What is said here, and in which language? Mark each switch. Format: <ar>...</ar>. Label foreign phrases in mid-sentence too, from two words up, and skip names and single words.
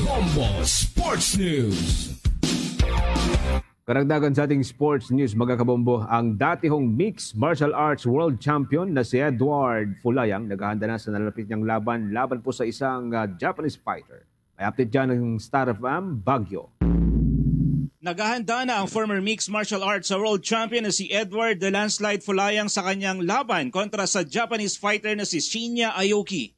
<tl>Bombo Sports News. Karagdagan sa ating sports news, mga kabombo, ang datihong</tl> <en>mixed martial arts world champion</en> <tl>na si Edward Fulayang naghahanda na sa nalapit niyang laban po sa isang Japanese fighter. May update dyan ng Star FM Baguio. Naghahanda na ang</tl> <en>former mixed martial arts world champion</en> <tl>na si Edward "The Landslide" Fulayang sa kanyang laban kontra sa Japanese fighter na si Shinya Aoki.</tl>